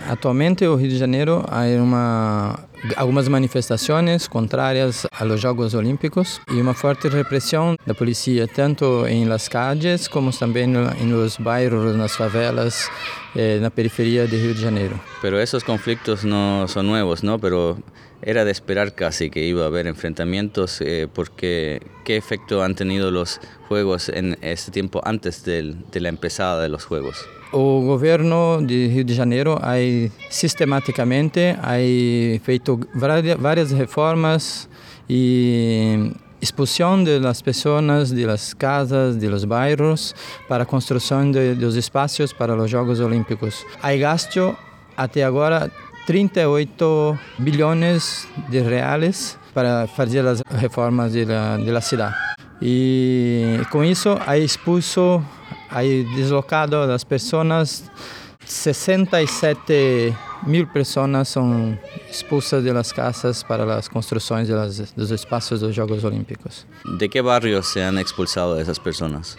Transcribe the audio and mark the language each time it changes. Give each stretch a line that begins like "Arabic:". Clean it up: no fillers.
Spanish: Actualmente en Río de Janeiro hay algunas manifestaciones contrarias a los Juegos Olímpicos y una fuerte represión de la policía, tanto en las calles como también en los barrios, en las favelas, en la periferia de Río de Janeiro. Pero esos conflictos no son nuevos, ¿no? Pero era de esperar casi que iba a haber enfrentamientos, porque ¿qué efecto han tenido los Juegos en este tiempo antes de la empezada de los Juegos?
Portuguese: O governo de Rio de Janeiro aí sistematicamente aí feito várias reformas e expulsão das pessoas
Spanish: de las casas, de los
Portuguese: bairros para construção dos espaços para os Jogos Olímpicos. Aí gasto até agora 38 bilhões de reais para fazer as reformas
Spanish: de la
Portuguese: cidade. E com isso aí expulso
Spanish: hay deslocado a las personas, 67 mil personas son expulsas de las casas para las construcciones de los espacios de los Juegos Olímpicos. ¿De qué barrios se han expulsado esas personas?